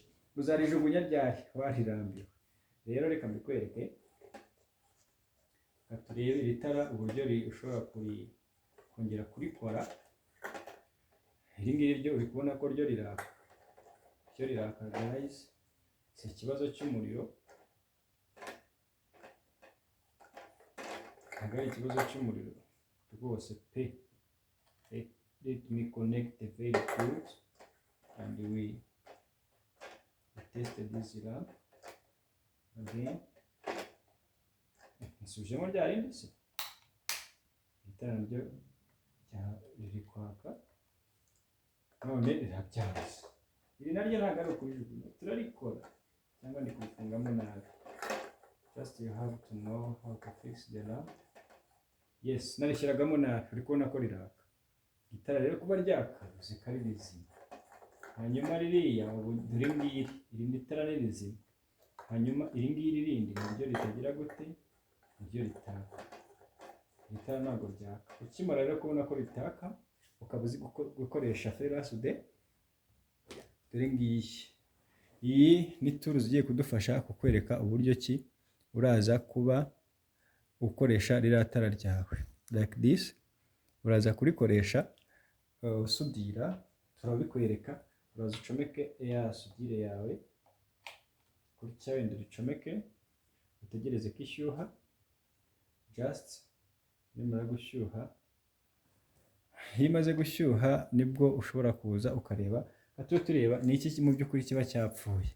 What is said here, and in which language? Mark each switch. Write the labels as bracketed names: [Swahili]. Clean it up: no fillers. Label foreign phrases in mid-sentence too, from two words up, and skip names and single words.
[Kinyarwanda] Uzarijugunya ryari warirambiwe. Rero reka mbikwereke, turebe iri tara uburyo ushobora kongera kurikora. Iri ngiri ryo uri kubona ko ryo riraka, guys, si ikibazo cy'umuriro, ntabwo ari ikibazo cy'umuriro rwose pe. [English] Let me connect very good and we test this lamp again. [Kinyarwanda] Nsubijemo rya rindi se, itara ryo riri kwaka none rirabyaza. Iri naryo ntabwo ari ukurijugunya, turarikora cyangwa ndi kurifungamo nabi. [English] Just you have to know how to fix the lamp. Yes, [Kinyarwanda] narishyiragamo nabi, uri kubona ko riraka. Itara rero kuba ryakaruze kari rizima. Hanyuma ririya dore ngiri, iri tara ni rizima. Hanyuma iri ngiri rindi niryo ritagira gute, niryo ritaka. Iri tara ntabwo ryaka. Ukimara rero kubona ko ritaka, ukaba uzi gukoresha ferasude, dore ngiyi. Iyi ni tools igiye kudufasha kukwereka uburyo ki uraza kuba ukoresha ririya tara ryawe [English] like this. [Kinyarwanda] Uraza kurikoresha usudira, turabikwereka. Uraza ucomeke ya sudire yawe gutya, wenda uricomeke utegereze ko ishyuha. Just nimara gushyuha, iyo imaze gushyuha nibwo ushobora kuza ukareba, tujye tureba ni iki mu by'ukuri kiba cyapfuye.